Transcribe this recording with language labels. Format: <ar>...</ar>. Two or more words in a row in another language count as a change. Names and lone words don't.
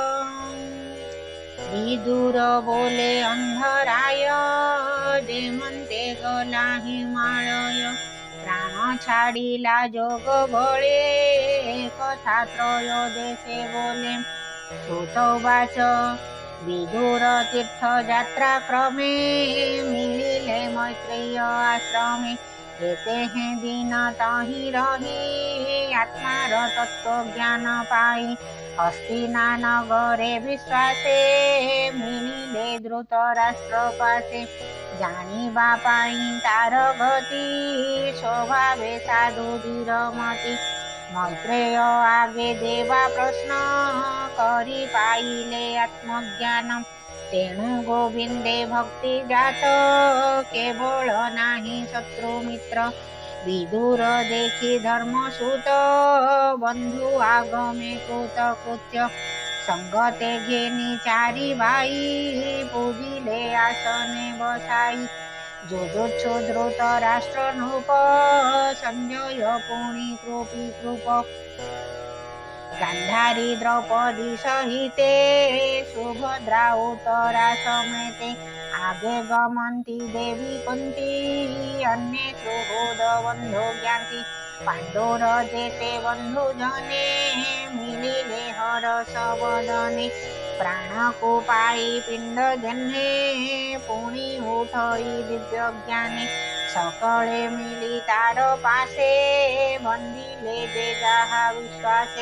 <or>ବିଦୁର ବୋଲେ ଅନ୍ଧରାୟ, ଯେମନ୍ତେ ଗଲା ହିମାଳୟ। ପ୍ରାଣ ଛାଡ଼ିଲା ଯୋଗ ବଳେ, କଥା ତ୍ରୟୋଦଶେ ବୋଲେ। ଶ୍ରୁତବାଚ ବିଦୁର ତୀର୍ଥ ଯାତ୍ରା କ୍ରମେ, ମିଳିଲେ ମୈତ୍ରେୟ ଆଶ୍ରମେ। ଯେତେ ହେଁ ଦିନ ତହିଁ ରହି, ଆତ୍ମାର ତତ୍ତ୍ୱ ଜ୍ଞାନ ପାଇ। ହସ୍ତିନା ନଗରେ ବିଶ୍ୱାସେ, ମିଳିଲେ ଧୃତରାଷ୍ଟ୍ର ପାଶେ। ଜାଣିବା ପାଇଁ ତାର ଗତି, ସ୍ୱଭାବେ ସାଧୁ ଧୀରମତି। ମୈତ୍ରେୟ ଆଗେ ଦେବା ପ୍ରଶ୍ନ, କରି ପାଇଲେ ଆତ୍ମଜ୍ଞାନ। ତେଣୁ ଗୋବିନ୍ଦେ ଭକ୍ତି ଜାତ, କେବଳ ନାହିଁ ଶତ୍ରୁ ମିତ୍ର। ବିଦୁର ଦେଖି ଧର୍ମସୁତ, ବନ୍ଧୁ ଆଗମେ କୃତକୃତ୍ୟ। ସଙ୍ଗତେ ଘେନି ଚାରି ଭାଇ, ପୂଜିଲେ ଆସନେ ବସାଇ। ଯୋଯୋତ୍ସୁ ଧୃତରାଷ୍ଟ୍ର ନୃପ, ସଞ୍ଜୟ ପୁଣି କୃପୀ କୃପ। ଗାନ୍ଧାରୀ ଦ୍ରୌପଦୀ ସହିତେ, ସୁଭଦ୍ରା ଉତ୍ତରା ସମେତେ। ଆଗେ ଗମନ୍ତି ଦେବୀ କୁନ୍ତୀ, ଅନ୍ୟେ ସୁହୃଦ ବନ୍ଧୁ ଜ୍ଞାତି। ପାଣ୍ଡୁର ଯେତେ ବନ୍ଧୁ ଜନେ, ମିଳିଲେ ହରଷ ବଦନେ। ପ୍ରାଣ କୋ ପାଇ ପିଣ୍ଡ ଯେହ୍ନେ, ପୁଣି ଉଠଇ ଦିବ୍ୟ ଜ୍ଞାନେ। ସକଳେ ମିଳି ତାର ପାଶେ, ବନ୍ଦିଲେ ଯେ ଯାହା ବିଶ୍ୱାସେ।</or>